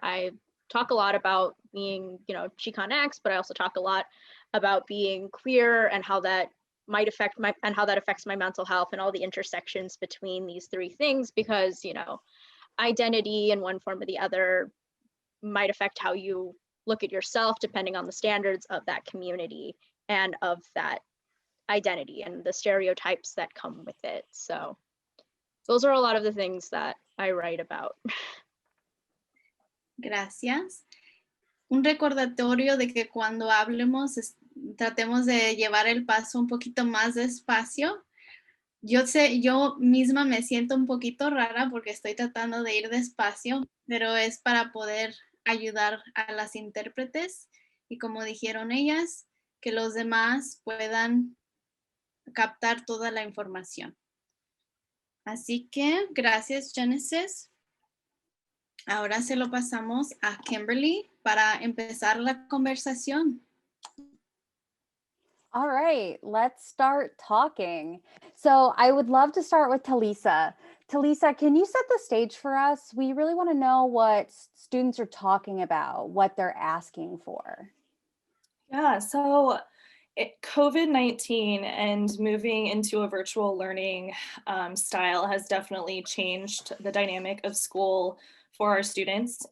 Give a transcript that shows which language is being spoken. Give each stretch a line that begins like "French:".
English: I talk a lot about being, Chicanx, but I also talk a lot about being queer and how that might affect affects my mental health and all the intersections between these 3 things, because, identity in one form or the other might affect how you look at yourself depending on the standards of that community and of that identity and the stereotypes that come with it. So those are a lot of the things that I write about.
Spanish: Gracias. Un recordatorio de que cuando hablemos tratemos de llevar el paso un poquito más despacio. yo misma me siento un poquito rara porque estoy tratando de ir despacio, pero es para poder ayudar a las intérpretes y como dijeron ellas, que los demás puedan captar toda la información. Así que gracias, Genesis. Ahora se lo pasamos a Kimberly para empezar la conversación.
English: All right, let's start talking. So I would love to start with Talisa. Talisa, can you set the stage for us? We really want to know what students are talking about, what they're asking for. Yeah, so COVID-19 and moving into a virtual learning style has definitely changed the dynamic of school for our students.